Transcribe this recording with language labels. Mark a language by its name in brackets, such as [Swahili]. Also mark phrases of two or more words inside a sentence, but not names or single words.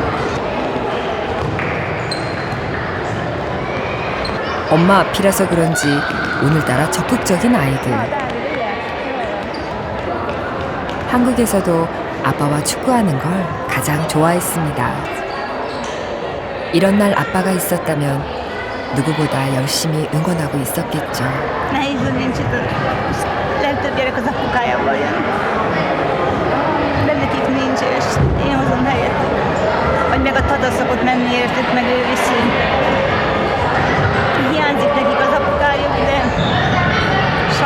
[Korean] 엄마 앞이라서 그런지 오늘따라 적극적인 아이들. 한국에서도 아빠와 축구하는 걸 가장 좋아했습니다. 이런 날 아빠가 있었다면 누구보다 열심히 응원하고 있었겠죠. [Hungarian] Nehéz nincs itt. Legtöbb gyerek az apukájával jön. De nekik nincs, és én hozom helyettük. Vagy meg a Tata szokott menni értük, meg ő viszi. Hiányzik nekik az apukájuk, de